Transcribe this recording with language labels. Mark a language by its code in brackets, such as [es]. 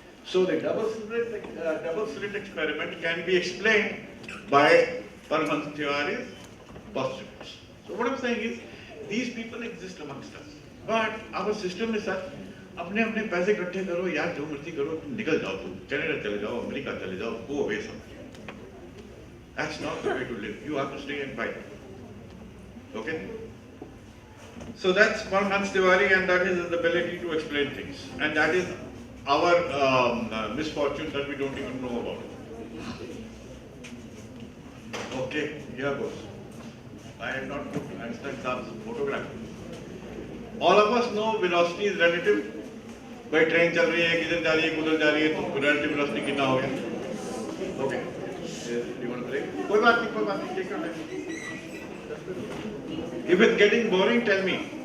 [en] So the double slit experiment can be explained by Paramahansa Tiwari's postulates. So what I'm saying is, these people exist amongst us, but our system is such, [hi] अपने अपने पैसे इकट्ठे करो यार, जो मर्जी करो, तुम निकल जाओ, तुम कनाडा चले जाओ, अमेरिका चले जाओ, [en] go away somewhere. That's not the way to live. You have to stay and fight. Okay? So that's Paramahansa Tiwari, and that is his ability to explain things, and that is our misfortune that we don't even know about. Okay, here goes. I had not put Einstein Saab's photograph. All of us know velocity is relative. [hi] भाई train चल रही है, किधर जा रही है, उधर जा रही है, तो relative velocity कितना हो गया? [en] Okay. You want to break? [hi] कोई बात नहीं, [en] take your time. If it's getting boring, tell me.